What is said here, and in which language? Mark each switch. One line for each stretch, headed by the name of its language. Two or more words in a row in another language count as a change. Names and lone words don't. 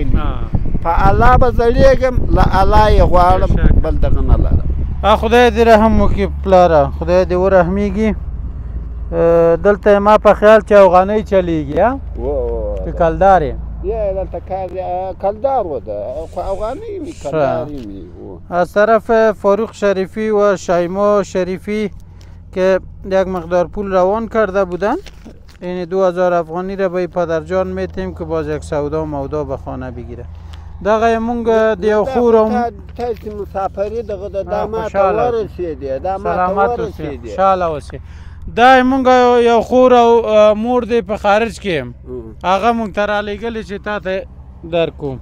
Pashto: په الله به زړېږم، له الله یې غواړم، بل دغه نه لرم. خدای دې رحم وکړي پلاره، خدای دې ورحمیږي. دلته ما په خیال چې افغانۍ چلیږي که کلدار یې؟ یا دلته کلدار و ده، خو افغانۍ می کلداری می.
Persian: از طرف فاروق شریفی و شیما شریفی که یک مقدار پول روان کرده بودن، این 2000 افغانی را به پدرجان میتیم که باز یک سودا مودا به خانه بگیره.
Pashto: دغه مونږ د یو خورم تاسو مسافری دغه د دامات ورسېدی، سلامت اوسې، شاله اوسې. دا مونږ یو خور او مور دې په خارج کې هغه مونږ ته رالیږلي چې تا ته درکوم.